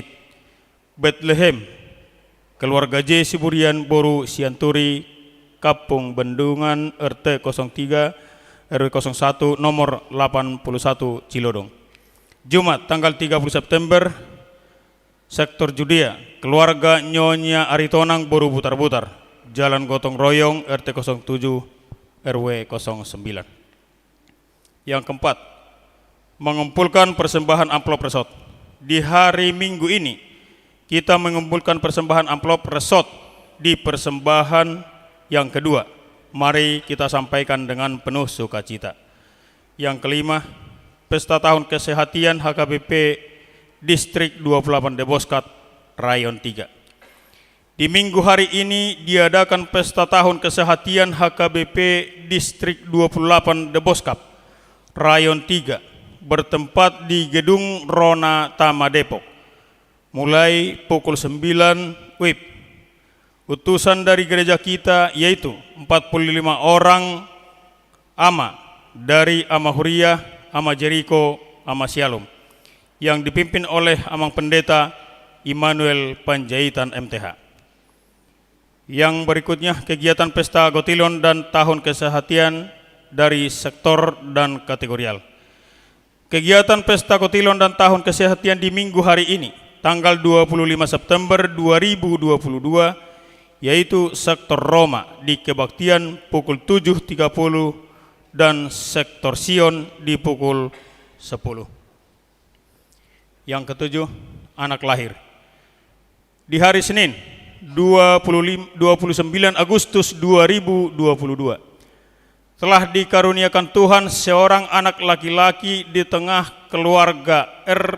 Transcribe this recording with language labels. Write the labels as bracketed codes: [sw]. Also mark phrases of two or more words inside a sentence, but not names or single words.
[id] Bethlehem, keluarga J Siburian, Boru Sianturi, Kampung Bendungan, RT 03 RW 01 nomor 81 Cilodong. Jumat tanggal 30 September, sektor Judea, keluarga Nyonya Aritonang, Boru Butar-Butar, Jalan Gotong Royong, RT 07 RW 09. Yang keempat, mengumpulkan persembahan amplop resot. Di hari Minggu ini kita mengumpulkan persembahan amplop resot di persembahan yang kedua. Mari kita sampaikan dengan penuh sukacita. Yang kelima, pesta tahun kesehatan HKBP Distrik 28 Deboskat, Rayon 3. Di minggu hari ini diadakan pesta tahun kesehatan HKBP Distrik 28 Deboskat, Rayon 3, bertempat di Gedung Rona Tama Depok. Mulai pukul 9 WIB. Utusan dari gereja kita yaitu 45 orang ama dari Ama Huriah, Ama Jericho, Ama Shalom, yang dipimpin oleh Amang Pendeta Immanuel Panjaitan MTH. Yang berikutnya kegiatan pesta Gotilon dan tahun kesehatan dari sektor dan kategorial. Kegiatan pesta Gotilon dan tahun kesehatan di minggu hari ini tanggal 25 September 2022 yaitu sektor Roma di kebaktian pukul 7.30 dan sektor Sion di pukul 10. Yang ketujuh, anak lahir. Di hari Senin 29 Agustus 2022 telah dikaruniakan Tuhan seorang anak laki-laki di tengah keluarga R.